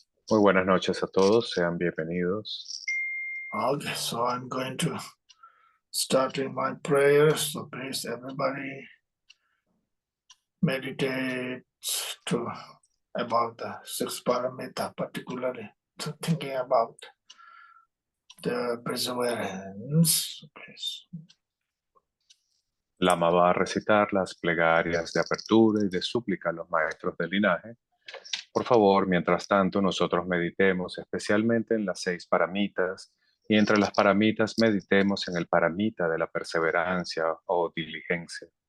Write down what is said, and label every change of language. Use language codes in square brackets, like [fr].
[es] Muy buenas noches a todos, sean bienvenidos. [en] Okay, so I'm going to start in my prayers. So please, everybody, meditate about the 6 paramita, particularly to thinking about the perseverance. Please. [es] Lama va a recitar las plegarias de apertura y de súplica a los maestros del linaje. Por favor, mientras tanto, nosotros meditemos especialmente en las 6 paramitas y entre las paramitas meditemos en el paramita de la perseverancia o diligencia.